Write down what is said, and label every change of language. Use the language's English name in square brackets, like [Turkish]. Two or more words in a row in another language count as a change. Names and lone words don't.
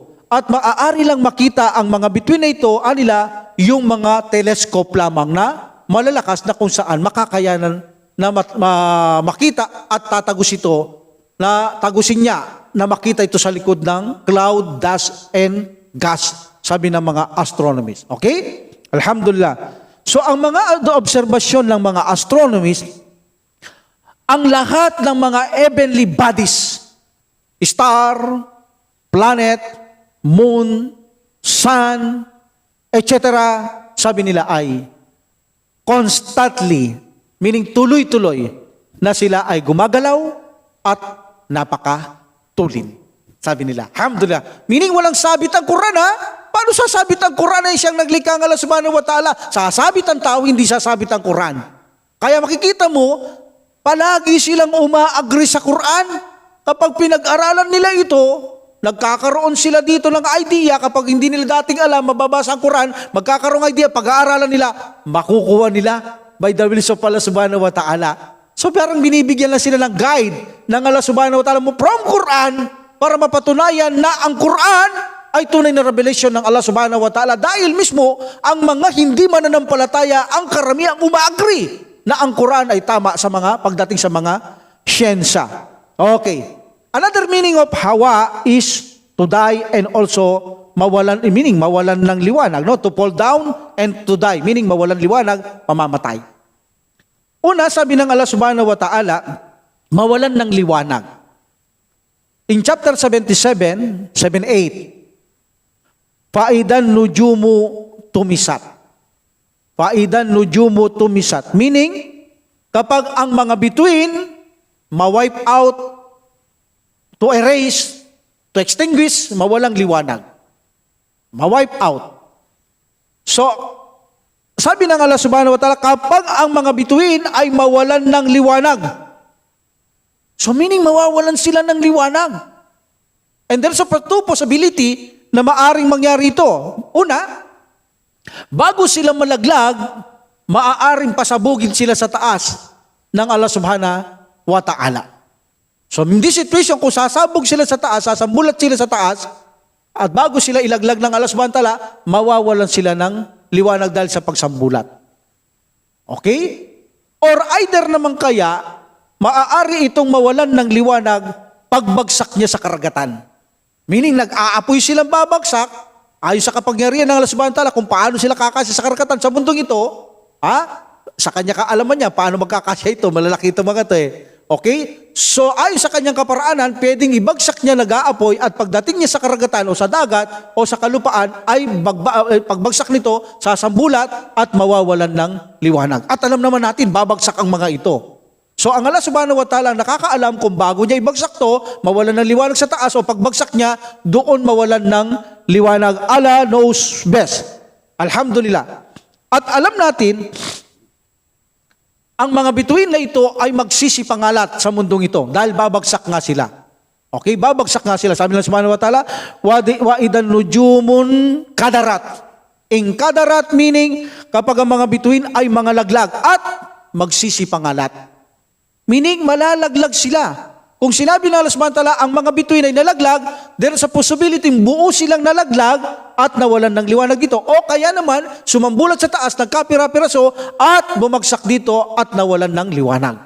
[Filipino] At maaari lang makita ang mga bituin na ito, anila, yung mga telescope lamang na malalakas na kung saan makakayanan na makita at tagusin niya na makita ito sa likod ng [English] cloud, dust, and gas, [Filipino] sabi ng mga astronomist. Okay? Alhamdulillah. So ang mga obserbasyon ng mga astronomist, ang lahat ng mga [English] heavenly bodies, [Filipino] star, planet, moon, sun, etc., sabi nila ay constantly, meaning tuloy-tuloy, na sila ay gumagalaw at napakatulin. Sabi nila, alhamdulillah. Meaning walang sabit ang Quran Paano sasabit ang Quran ay siyang naglikha ng [Arabic] Allah subhanahu wa ta'ala? [Filipino] Sasabit ang tao, hindi sasabit ang Quran. Kaya makikita mo, palagi silang uma-agree sa Quran. Kapag pinag-aralan nila ito, nagkakaroon sila dito ng idea. Kapag hindi nila dating alam, mababasa ang Quran, magkakaroon ng idea, pag-aaralan nila, makukuha nila [English] by the will of [Arabic] Allah subhanahu wa ta'ala. [Filipino] So parang binibigyan lang sila ng guide ng [Arabic] Allah subhanahu wa ta'ala [Filipino] mo from Quran para mapatunayan na ang Quran ay tunay na revelation ng [Arabic] Allah subhanahu wa ta'ala [Filipino] dahil mismo ang mga hindi mananampalataya ang karamihang umaagri na ang Quran ay tama sa mga pagdating sa mga siyensya. Okay. [English] Another meaning of hawa is to die and also [Filipino] mawalan ng liwanag, no? [English] To fall down and to die, [Filipino] meaning mawalan liwanag, mamamatay. Una, sabi ng [Arabic] Allah subhanahu wa ta'ala, [Filipino] mawalan ng liwanag. [English] In chapter 77, 7:8, [Arabic] Faidan nujumu tumisat. Faidan nujumu tumisat. [Filipino] Meaning, kapag ang mga bituin, ma-wipe out, [English] to erase, to extinguish, [Filipino] mawalang liwanag. Ma-wipe out. So, sabi ng [Arabic] Allah subhanahu wa ta'ala, [Filipino] kapag ang mga bituin ay mawalan ng liwanag. So meaning mawawalan sila ng liwanag. [English] And there's two possibility [Filipino] na maaring mangyari ito. Una, bago sila malaglag, maaaring pasabugin sila sa taas ng [Arabic] Allah subhanahu wa ta'ala. [English] So in this situation, [Filipino] kung sasabog sila sa taas, sasambulat sila sa taas, at bago sila ilaglag ng [Arabic] Allah subhanahu wa ta'ala, [Filipino] mawawalan sila ng liwanag dahil sa pagsambulat. Okay? Or either naman kaya, maaari itong mawalan ng liwanag pagbagsak niya sa karagatan. Meaning, nag-aapoy silang babagsak, ayon sa kapangyarihan ng [Arabic] Allah subhanahu wa ta'ala [Filipino] kung paano sila kakasya sa karagatan sa mundong ito, sa kanya kaalaman niya, paano magkakasya ito, malalaki ito mga ito eh. Okay? So, ayon sa kanyang kaparaanan, pwedeng ibagsak niya nag-aapoy at pagdating niya sa karagatan o sa dagat o sa kalupaan ay pagbagsak nito, sasambulat at mawawalan ng liwanag. At alam naman natin, babagsak ang mga ito. So, ang [Arabic] Allah subhanahu wa ta'ala [Filipino] nakakaalam kung bago niya ibagsak to, mawalan ng liwanag sa taas o pagbagsak niya, doon mawalan ng liwanag. [English] Allah knows best. Alhamdulillah. [Filipino] At alam natin, ang mga bituin na ito ay magsisipangalat sa mundong ito dahil babagsak nga sila. Okay, babagsak nga sila. Sabi ng [Arabic] subhanahu wa ta'ala, wa idan nujumun kadarat. [Filipino] In kadarat meaning, kapag ang mga bituin ay mga laglag at magsisipangalat. Meaning, malalaglag sila. Kung sinabi ng [Arabic] Allah subhanahu wa ta'ala, [Filipino] ang mga bituin ay nalaglag, [English] there's a possibility [Filipino] buo silang nalaglag at nawalan ng liwanag dito. O kaya naman, sumambulat sa taas, nagkapira-piraso at bumagsak dito at nawalan ng liwanag.